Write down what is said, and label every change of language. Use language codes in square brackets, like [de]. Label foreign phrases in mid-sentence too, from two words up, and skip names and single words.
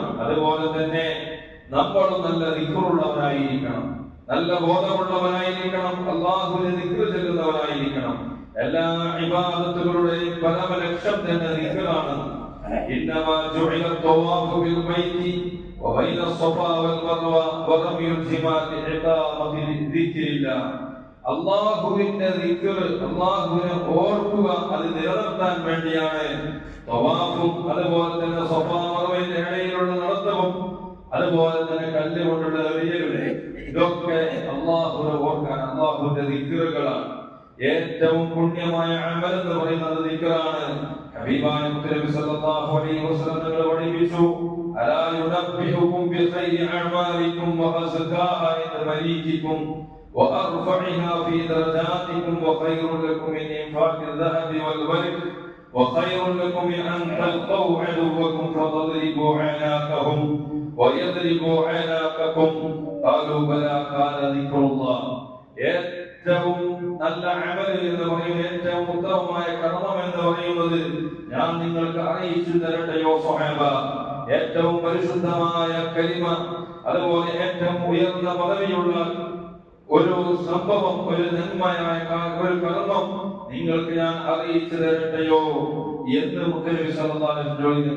[ml] അതുപോലെ തന്നെ നമ്മളും നല്ല ദിക്റുള്ളവരായിരിക്കണം, നല്ല ബോധമുള്ളവരായിരിക്കണം, അല്ലാഹുവിനെ ദിക്ർ ചൊല്ലുന്നവരായിരിക്കണം. എല്ലാ ഇബാദത്തുകളുടെയും പരമലക്ഷ്യം തന്നെ ദിക്റാണ്. [ar] إنما جعل الطواف بالبيت وبين الصفا والمروة ورمي الجمار لإقامة ذكر الله. [ml] അല്ലാഹുവിന്റെ ദിക്ർ, അല്ലാഹുവിനെ ഓർക്കുക, അത് നിലനിർത്താൻ വേണ്ടിയാണ് തവാഫും, അതുപോലെ തന്നെ സഫാ മർവയുടെ ഇടയിലുള്ള നടത്തവും, അതുപോലെ തന്നെ കല്ലുകൊണ്ടുള്ള എറിയലുകൾ, ഇതൊക്കെ അല്ലാഹുവിനെ ഓർക്കാൻ, അല്ലാഹുവിന്റെ ദിക്റുകളാണ്. ഏറ്റവും പുണ്യമായ അമൽ എന്ന് പറയുന്നത് ദിക്റാണ്. ഹബീബായ നബി [ar] صلى الله عليه وسلم [ml] തങ്ങൾ പഠിപ്പിച്ചു, [ar] ألا أنبئكم بخير أعمالكم وأزكاها عند مليككم وأرفعها في درجاتكم وخير لكم من إنفاق الذهب والورق وخير لكم من أن تلقوا عدوكم فتضربوا أعناقهم ويضربوا أعناقكم. قالوا بلى قال ذكر الله. [ml] ഏറ്റവും നല്ല അമൽ എന്ന് പറയുന്നത്, ഏറ്റവും ഉത്തമമായ കർമ്മം എന്ന് പറയുന്നത് ഏറ്റവും പരിശുദ്ധമായ കലിമ, അതുപോലെ ഏറ്റവും ഉയർന്ന പദവിയുള്ള ഒരു സംഭവം, ഒരു നന്മയായ ഒരു കർമ്മം നിങ്ങൾക്ക് ഞാൻ അറിയിച്ചു തരട്ടെയോ എന്ന് മുത്തനബി [ar] صلى الله عليه وسلم [ml] ചോദിക്കുന്നു.